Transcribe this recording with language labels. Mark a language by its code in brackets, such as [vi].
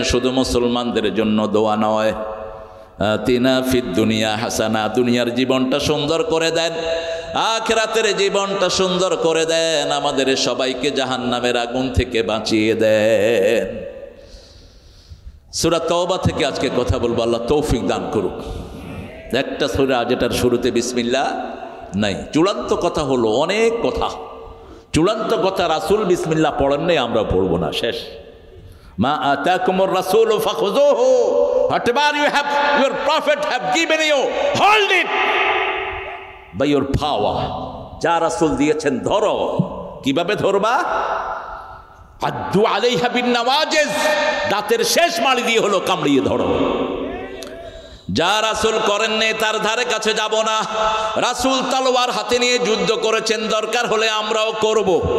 [bn] শুধু মুসলমানদের জন্য দোয়া নয়, [ar] আতিনা ফিদ দুনিয়া হাসানা, [bn] দুনিয়ার জীবনটা সুন্দর করে দেন, আখিরাতের জীবনটা সুন্দর করে দেন, আমাদের সবাইকে জাহান্নামের আগুন থেকে বাঁচিয়ে দেন। সূরা তওবা থেকে আজকে কথা বলবো, আল্লাহ তৌফিক দান করুক। একটা সূরা যেটার শুরুতে বিসমিল্লাহ নাই। চূড়ান্ত কথা হলো, অনেক কথা, চূড়ান্ত কথা রাসূল বিসমিল্লাহ পড়েন নাই, আমরা পড়বো না, শেষ। [ar] মা আতাকুমুর রাসূল ফাখুযুহু, [en] whatever your prophet have given you, hold it by your power। [bn] যা রাসূল দিয়েছেন ধরো। কিভাবে ধরবা? [ar] আদ্দু আলাইহা বিন নওয়াজিজ, [bn] দাঁতের শেষ মাড়ি দিয়ে হলো কামড়িয়ে ধরো। যা রাসূল করেন নাই তার ধারে কাছে যাব না। রাসূল তলোয়ার হাতে নিয়ে যুদ্ধ করেছেন, দরকার হলে আমরাও করব।